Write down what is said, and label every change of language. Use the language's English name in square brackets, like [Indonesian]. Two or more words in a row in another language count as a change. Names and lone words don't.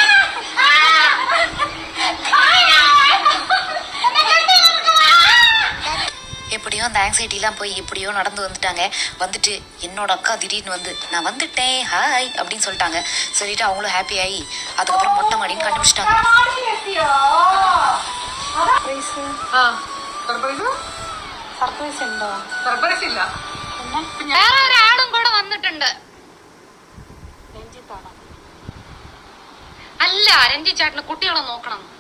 [Tamil] எப்படியோ அந்த ஆங்ஸைட்டிலாம் போய் எப்படியோ நடந்து வந்துட்டு என்னோட அக்கா திடீர்னு வந்து நான் வந்துட்டேன் ஹாய் அப்படின்னு சொல்லிட்டாங்க. சொல்லிட்டு அவங்களும் ஹாப்பி ஆகி அதுக்கப்புறம் மொட்டை மாடின்னு கண்டுபிடிச்சிட்டாங்க. [Malayalam] വേറെ ഒരാളും കൂടെ വന്നിട്ടുണ്ട്. അല്ല രഞ്ജിത്ത് ചേട്ടന് കുട്ടികളെ നോക്കണം.